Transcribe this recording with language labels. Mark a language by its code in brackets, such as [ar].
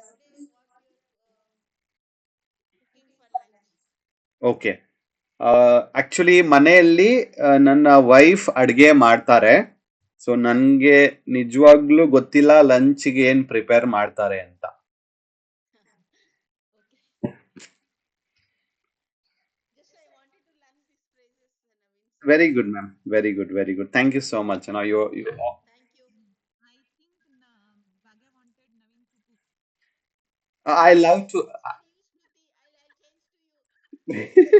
[en] What you're cooking for lunch? Okay. [kn] Actually ಮನೆಯಲ್ಲಿ ನನ್ನ wife ಅಡ್ಗೆ ಮಾಡ್ತಾರೆ. ಸೊ ನನ್ಗೆ ನಿಜವಾಗ್ಲೂ ಗೊತ್ತಿಲ್ಲ ಲಂಚ್ಗೆ ಏನ್ ಪ್ರಿಪೇರ್ ಮಾಡ್ತಾರೆ ಅಂತ. [en] Okay. Just I wanted to learn these phrases, Naveen. So very good ma'am, very good, very good. Thank you so much. thank you. I think Bhagya wanted Naveen to cook. I love to. For you, Smriti, I'll change to you.